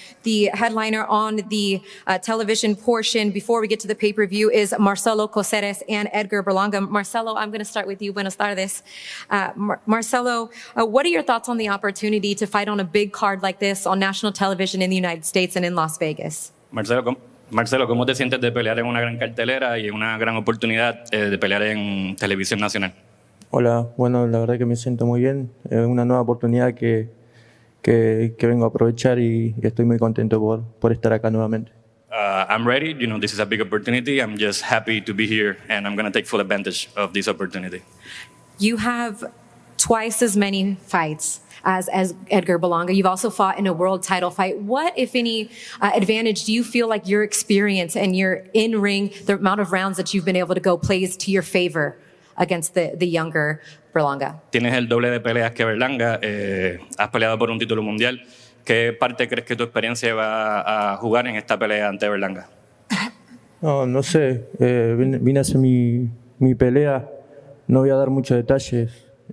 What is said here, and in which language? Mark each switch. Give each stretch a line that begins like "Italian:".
English: The headliner on the television portion, before we get to the pay-per-view, is Marcelo Coseres and Edgar Berlanga. Marcelo, I'm going to start with you.
Spanish: Buenas tardes.
English: Marcelo, what are your thoughts on the opportunity to fight on a big card like this on national television in the United States and in Las Vegas?
Spanish: Marcelo, ¿cómo te sientes de pelear en una gran cartelera y una gran oportunidad de pelear en televisión nacional? Hola, bueno, la verdad que me siento muy bien. Es una nueva oportunidad que vengo a aprovechar y estoy muy contento por estar acá nuevamente.
English: I'm ready. This is a big opportunity. I'm just happy to be here, and I'm going to take full advantage of this opportunity. You have twice as many fights as Edgar Berlanga. You've also fought in a world title fight. What, if any, advantage do you feel like your experience and your in-ring, the amount of rounds that you've been able to go, plays to your favor against the younger Berlanga?
Spanish: Tienes el doble de peleas que Berlanga. Has peleado por un título mundial. ¿Qué parte crees que tu experiencia va a jugar en esta pelea ante Berlanga? No sé. Vine a hacer mi pelea. No voy a dar muchos detalles.